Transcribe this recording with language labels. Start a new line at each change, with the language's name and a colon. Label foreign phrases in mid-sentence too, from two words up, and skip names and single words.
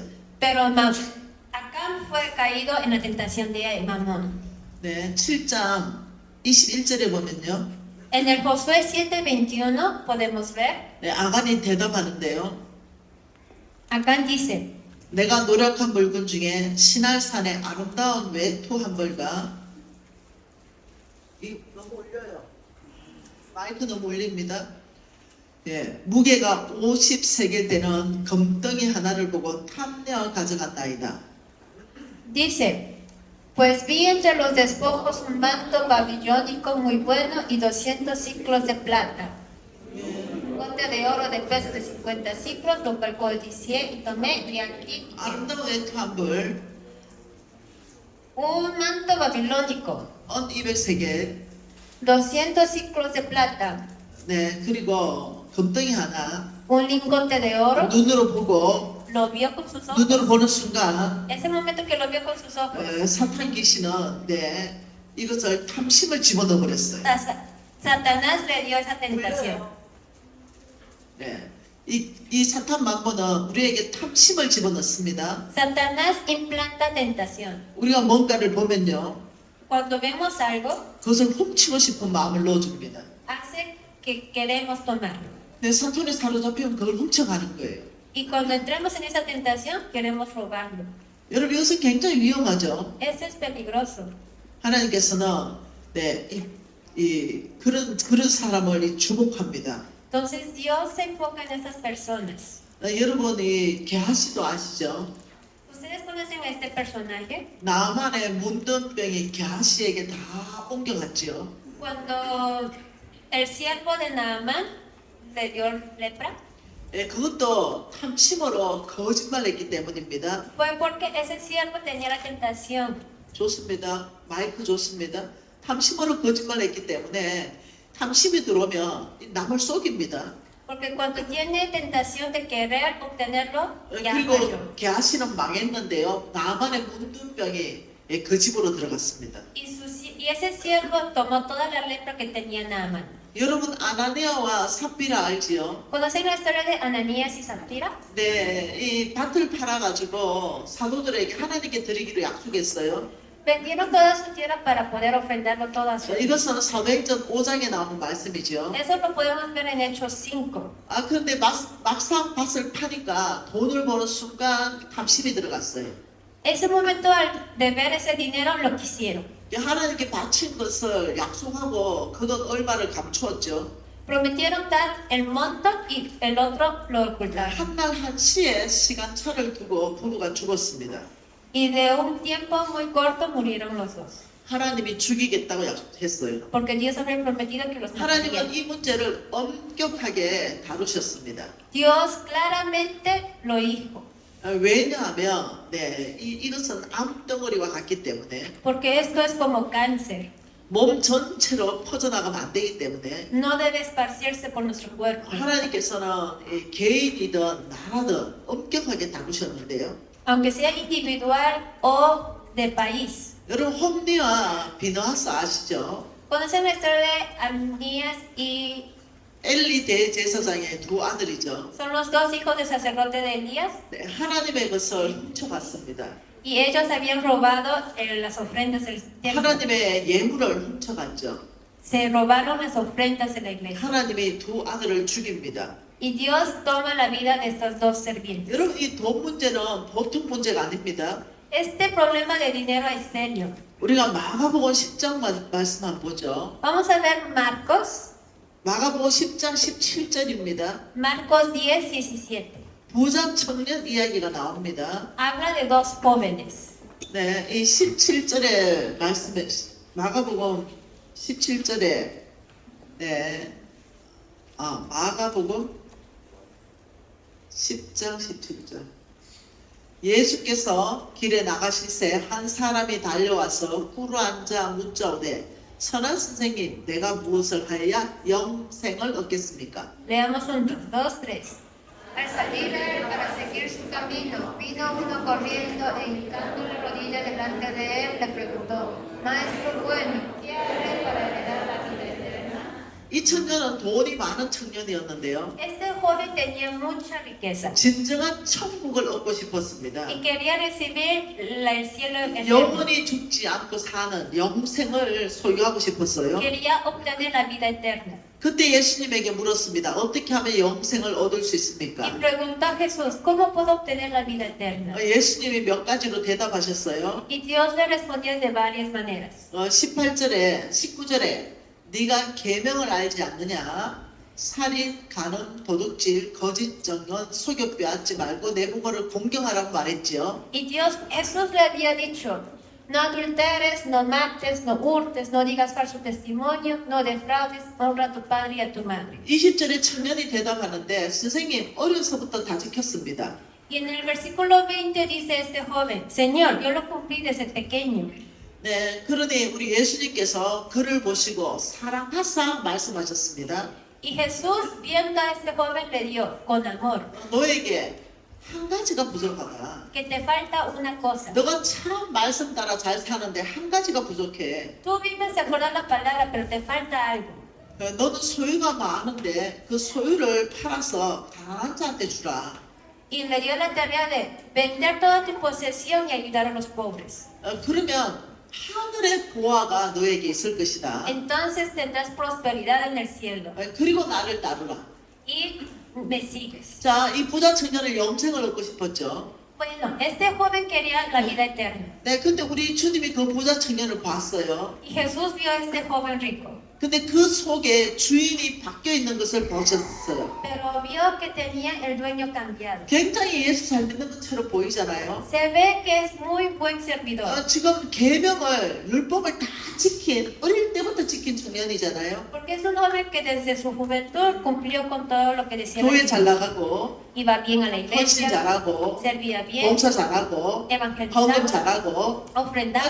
Spanish: Pero Acán fue caído en la tentación de Mamón.
Korean: 네, 7장 21절에 보면요.
Spanish: En el Josué 7:21 podemos ver,
Korean: 네, 아간이 대답하는데요.
Spanish: Acán dice,
Korean: 내가 노력한 물건 중에 신할산의 아름다운 외투 한 벌과 이 너무 올려요. 마이크 너무 올립니다. 예, 무게가 50세겔 되는 금덩이 하나를 보고 탐내어 가져간다이다.
Spanish: dice, pues vi entre los despojos un manto babilónico muy bueno y 200 ciclos de plata. Un bote de oro de peso de 50 ciclos, lo cual codicié y tomé y aquí
Korean: 아름다운 외투 한 벌,
Spanish: un manto babilónico,
Korean: 200세겔,
Spanish: 200 ciclos de plata,
Korean: 네, 그리고 금덩이 하나,
Spanish: un lingote de oro,
Korean: 눈으로 보고
Spanish: lo vio con sus ojos.
Korean: 눈으로 보는 순간
Spanish: Ese momento que lo vio con sus ojos,
Korean: 사탄 귀신은 네, 이것을 탐심을 집어넣어 버렸어요.
Spanish: Satanás le dio esa tentación.
Korean: 네, 이 사탄 만보는 우리에게 탐심을 집어넣습니다.
Spanish: Satanás implanta tentación.
Korean: 우리가 뭔가를 보면요,
Spanish: Cuando vemos algo,
Korean: 그것을 훔치고 싶은 마음을 넣어줍니다.
Spanish: hace que queremos tomar.
Korean: 내 사탄에 사로잡히면 그걸 훔쳐가는 거예요.
Spanish: Y cuando entramos en esa tentación, queremos robarlo.
Korean: 여러분 이것은 굉장히 위험하죠.
Spanish: Esto es peligroso.
Korean: 하나님께서는 네, 그런 사람을 주목합니다.
Spanish: Entonces Dios se enfoca en estas personas.
Korean: 여러분이 게하시도 아시죠?
Spanish: ¿Ustedes conocen a este personaje?
Korean: 나만의 문둥병이 게하시에게 다 옮겨갔죠.
Spanish: Cuando el siervo de Naamán le dio lepra,
Korean: 예, 그것도 탐심으로 거짓말했기 때문입니다.
Spanish: fue porque ese siervo tenía la tentación.
Korean: 좋습니다. 마이크 좋습니다. 탐심으로 거짓말했기 때문에 탐심이 들어오면 남을 속입니다.
Spanish: Porque cuando tiene tentación de querer obtenerlo, ya falló.
Korean: 그리고 게하시는 망했는데요. 나만의 문둥병이 그 집으로 들어갔습니다.
Spanish: Y ese siervo tomó toda la lepra que tenía Naamán.
Korean: 여러분 아나니아와 삽비라 알지요?
Spanish: ¿Conocen la historia de Ananías y Zafira?
Korean: 네, 이 밭을 팔아가지고 사도들에게 하나님께 드리기로 약속했어요.
Spanish: Vendieron toda su tierra para poder ofrendarlo todo a su Dios.
Korean: 이것은 사도행전 5장에 나오는 말씀이죠.
Spanish: Eso lo podemos ver en Hechos 5.
Korean: 아 그런데 막상 밭을 파니까 돈을 버는 순간 탐심이 들어갔어요.
Spanish: Ese momento de ver ese dinero lo quisieron.
Korean: 하나님께 바친 것을 약속하고 그 돈 얼마를 감추었죠.
Spanish: Prometieron dar el monto y el otro lo ocultaron.
Korean: 한날 한시에 시간차를 두고 부부가 죽었습니다.
Spanish: Y de un tiempo muy corto murieron los dos.
Korean: 하나님이 죽이겠다고 약속했어요.
Spanish: Porque Dios había prometido que los mataría.
Korean: 하나님은 이 문제를 엄격하게 다루셨습니다.
Spanish: Dios claramente lo dijo.
Korean: 왜냐하면 이것은 암덩어리와 같기 때문에
Spanish: Porque esto es como cáncer.
Korean: 몸 전체로 퍼져나가면 안 되기 때문에
Spanish: No debe esparcirse por nuestro cuerpo.
Korean: 하나님께서는 개인이든 나라든 엄격하게 다루셨는데요.
Spanish: Aunque sea individual o de país.
Korean: 여러분 홈리와 비너하스 아시죠?
Spanish: ¿Conocen la historia de Ananías y
Korean: 엘리 대제사장의 두 아들이죠.
Spanish: son los dos hijos del sacerdote de Elías?
Korean: 네, 하나님의 것을 훔쳐갔습니다.
Spanish: Y ellos habían robado las ofrendas del templo.
Korean: 하나님의 예물을 훔쳐갔죠.
Spanish: Se robaron las ofrendas de la iglesia.
Korean: 하나님이 두 아들을 죽입니다.
Spanish: Y Dios toma la vida de estos dos servientes.
Korean: 여러분 이 돈 문제는 보통 문제가 아닙니다.
Spanish: Este problema de dinero es serio.
Korean: 우리가 마가복음 10장 말씀 한번 보죠.
Spanish: Vamos a ver Marcos,
Korean: 마가복음 10장 17절입니다.
Spanish: Marcos 10, 17.
Korean: 부자 청년 이야기가 나옵니다.
Spanish: Habla de dos jóvenes.
Korean: 네, 이 17절의 말씀에 마가복음 17절에 마가복음 10장 17절. 예수께서 길에 나가실새 한 사람이 달려와서 꿇어 앉아 묻자오되 선한 선생님 내가 무엇을 하여야 영생을 얻겠습니까?
Spanish: Leamos juntos, 2, 3. Al salir él para seguir su camino, vino uno corriendo e hincando la rodilla delante de él, le preguntó, Maestro bueno, ¿qué haré para heredar la vida eterna?
Korean: 이 청년은 돈이 많은 청년이었는데요.
Spanish: Este joven tenía mucha riqueza
Korean: 진정한 천국을 얻고 싶었습니다.
Spanish: y quería recibir el cielo eterno.
Korean: 영원히 죽지 않고 사는 영생을 소유하고 싶었어요.
Spanish: Quería obtener la vida eterna.
Korean: 그때 예수님에게 물었습니다. 어떻게 하면 영생을 얻을 수
Spanish: Y
Korean: 있습니까?
Spanish: preguntó a Jesús, ¿cómo puedo obtener la vida eterna?
Korean: 예수님이 몇 가지로 대답하셨어요.
Spanish: Y Dios le respondió de varias maneras.
Korean: 18절에 19절에 네가 계명을 알지 않느냐? 살인, 간음, 도둑질, 거짓 정언, 속여 빼앗지 말고 내 부모를 공경하라고 말했지요.
Spanish: Y Jesús le había dicho, no adulteres, no mates, no hurtes, no digas falso testimonio, no defraudes, honra a tu padre y a tu madre.
Korean: 20절에 청년이 대답하는데 선생님 어려서부터 다 지켰습니다.
Spanish: Y en el versículo 20 dice este joven, Señor, yo lo cumplí desde pequeño.
Korean: 네, 그러니 우리 예수님께서 그를 보시고 사랑하사 말씀하셨습니다.
Spanish: Y Jesús, viendo a este joven, le dio con amor,
Korean: 너에게 한 가지가 부족하다.
Spanish: que te falta una cosa.
Korean: 너가 참 말씀 따라 잘 사는데 한 가지가 부족해.
Spanish: Tú vives de acuerdo a la palabra, pero te falta algo.
Korean: 너는 소유가 많은데 그 소유를 팔아서 가난한 자한테 주라.
Spanish: Y le dio la tarea de vender toda tu posesión y ayudar a los pobres.
Korean: 그러면 하늘의 보화가 너에게 있을 것이다.
Spanish: Entonces tendrás prosperidad en el cielo.
Korean: 그리고 나를 따르라.
Spanish: Y me sigues.
Korean: 자, 이 부자 청년을 영생을 얻고 싶었죠.
Spanish: Bueno, este joven quería la vida eterna.
Korean: 네, 근데 우리 주님이 그 부자 청년을 봤어요.
Spanish: Y Jesús vio a este joven rico.
Korean: 근데 그 속에 주인이 바뀌어 있는 것을 보셨어요.
Spanish: Pero vio que tenía el dueño cambiado.
Korean: 굉장히 예수 잘 믿는 것처럼 보이잖아요.
Spanish: Se ve que es muy buen servidor.
Korean: 지금 계명을 율법을 다 지킨 어릴 때부터 지킨 청년이잖아요.
Spanish: Porque es un joven que desde su juventud cumplió con todo lo que decía la
Korean: 교회 잘
Spanish: Biblia.
Korean: 나가고
Spanish: Iba bien a la
Korean: 헌신
Spanish: iglesia,
Korean: 잘하고
Spanish: servía bien,
Korean: 봉사 잘하고 헌금
Spanish: evangelizaba,
Korean: 잘하고
Spanish: ofrendaba.